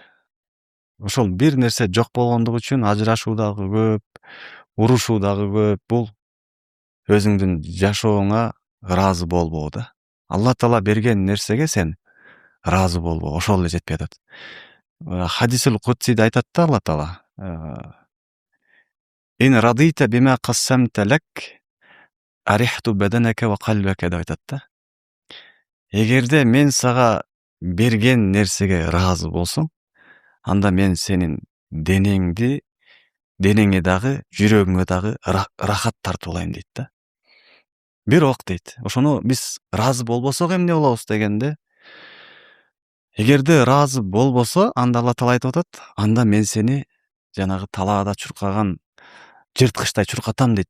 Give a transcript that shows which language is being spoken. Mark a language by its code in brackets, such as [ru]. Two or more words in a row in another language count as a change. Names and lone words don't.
[ky] Ошол бир нерсе жок болгондугу үчүн ажырашуу дагы көп, урушуу дагы көп. Бул өзүңдүн жашооңа ыраазы болбоо да. Алла Таала берген нерсеге сен ыраазы болбоо, ошол эле жетпей атат. Хадисул Кудсиде айтат да Алла Таала: [ar] "إن رضيت بما قسمت لك أرحت بدنك وقلبك" [ky] деп айтат да. Эгерде мен сага берген нерсеге ыраазы болсоң, анда мен сенин денеңе дагы, жүрөгүңө дагы рахат тартып алайын дейт да. Бирок дейт, ошону биз ыраазы болбосок эмне болобуз дегенде, эгерде ыраазы болбосо, анда Алла Таала айтып атат, анда мен сени жанагы талаада чуркаган жырткычтай чуркатам дейт.